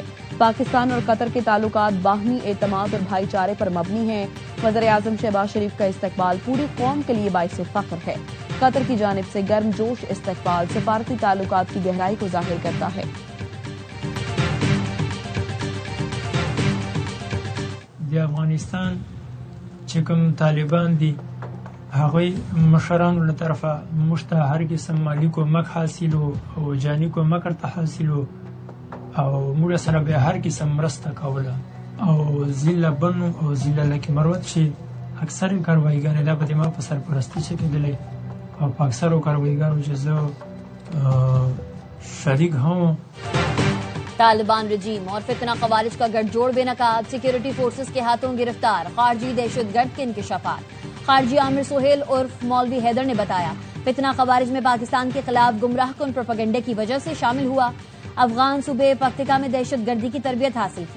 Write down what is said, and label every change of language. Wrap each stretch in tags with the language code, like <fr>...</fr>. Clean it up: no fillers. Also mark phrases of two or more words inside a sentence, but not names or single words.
<ur>پاکستان اور قطر کے تعلقات باہمی اعتماد اور بھائی چارے پر مبنی ہیں. وزیرِ اعظم شہباز شریف کا استقبال پوری قوم کے لیے باعث فخر ہے. قطر کی جانب سے گرمجوش استقبال سفارتی تعلقات کی گہرائی کو ظاہر کرتا ہے.</ur> <ps>अफगानिस्तान چې کوم طالبان دي هغوی مشرانو له طرفه موږ ته هر قسم مالي کومک حاصلو او جاني کومک ورته حاصلو او موږ سره به هر قسم مرسته کوله او ضلع بنو او ضلع لکه مروت چې اکثر کاروایګانې دا به ما په سرپرستی چې کېدلې او په اکثرو کاروایګانو چې زه شریک هم</ps> <ur>طالبان رجیم اور فتنہ خوارج کا گٹھ جوڑ بے نقاب، سیکیورٹی فورسز کے ہاتھوں گرفتار خارجی دہشت گرد کے انکشافات. خارجی امیر سہیل عرف مولوی حیدر نے بتایا، فتنہ خوارج میں پاکستان کے خلاف گمراہ کن پروپیگنڈے کی وجہ سے شامل ہوا. افغان صوبے پکتیکا میں دہشت گردی کی تربیت حاصل کی.</ur>